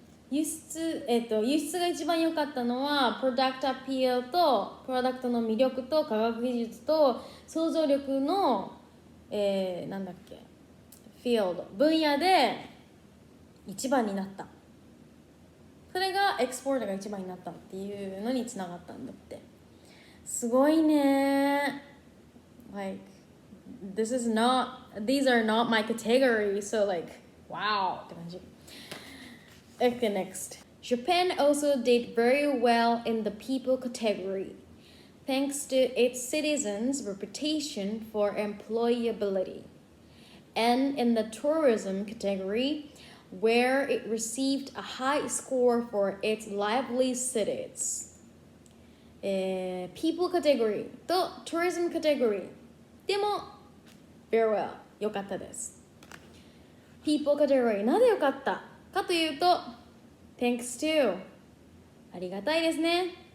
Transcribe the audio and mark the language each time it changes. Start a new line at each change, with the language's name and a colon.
Japanese: 輸出が一番良かったのはプロダクトアピールとプロダクトの魅力と科学技術と想像力の、なんだっけ、フィールド、分野で一番になった。それがエクスポートが一番になったっていうのにつながったんだって。すごいね。
English: Like these are not my category, so like wow
Japanese: って感じ。
English: Okay, next. Japan also did very well in the people category, thanks to its citizens' reputation for employability, and in the tourism category, where it received a high score for its lively cities. People category と tourism category でも very well
Japanese: 良かったです。 People category なぜ良かったかというと
English: Thanks to
Japanese: ありがたいですね。